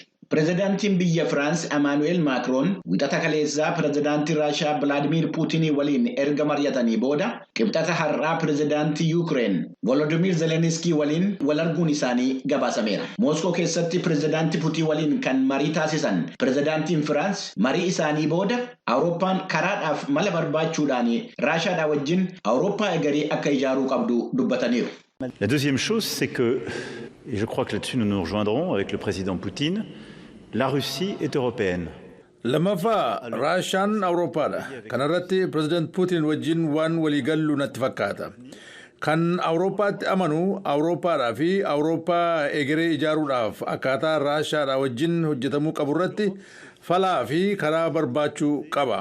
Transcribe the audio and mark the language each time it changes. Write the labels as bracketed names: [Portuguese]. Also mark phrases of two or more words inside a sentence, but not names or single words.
[Oromo] Pireezidaantiin biyya France Emmanuel Macron wixata kaleessaa pireezidaantii Raashaa Vladimir Putin waliin erga mari'atanii booda qibxata har'aa pireezidaantii Ukraine Volodymyr Zelensky waliin wal arguun isaanii gabaasameera. Moskoo keessatti pireezidaantii Putin waliin kan marii taasisan pireezidaantiin France marii isaanii booda Awurooppaan karaadhaaf mala barbaachuudhaan Raashaadhaa wajjin Awurooppaa egeree akka ijaaruu qabdu dubbataniiru. [French] La deuxième chose, c'est que, et je crois que là-dessus nous nous rejoindrons avec le président Poutine, la Russie est européenne. [Oromo] Lammaffaa Raashaan Awurooppaadha. Kanarratti pireezidaant Puutiin wajjin waan waliigallu natti fakkaata. Kan Awurooppaatti amanu Awurooppaadhaa fi Awurooppaa egeree ijaaruudhaaf akkaataa Raashaadhaa wajjin hojjetamuu qaburratti falaa fi karaa barbaachuu qaba.